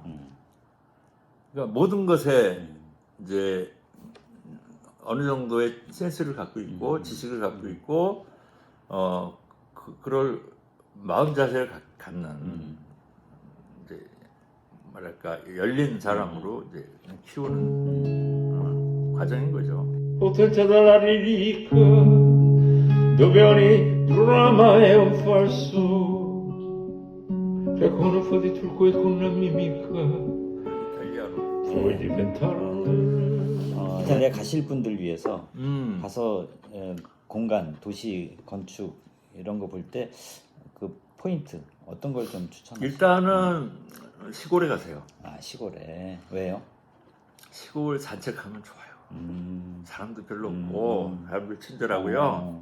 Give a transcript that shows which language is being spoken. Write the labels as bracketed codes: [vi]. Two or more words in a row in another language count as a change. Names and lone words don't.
[ko] 그러니까 모든 것에 이제 어느 정도의 센스를 갖고 있고 지식을 갖고 있고 그럴 마음 자세를 갖는 이제 뭐랄까 열린 사람으로 이제 키우는 과정인 거죠. [it] Potente dalla lirica, dove ogni dramma è un falso, che con un po' di trucco e con una mimica [ko] 이탈리아로. [it] puoi diventare. [ko] 이탈리아 가실 분들 위해서 음. 가서 공간, 도시 건축 이런 거 볼 때 그 포인트 어떤 걸 좀 추천하세요? 일단은 시골에 가세요. 아 시골에 왜요? 시골 산책하면 좋아요. 사람도 별로 없고 사람들 친절하고요.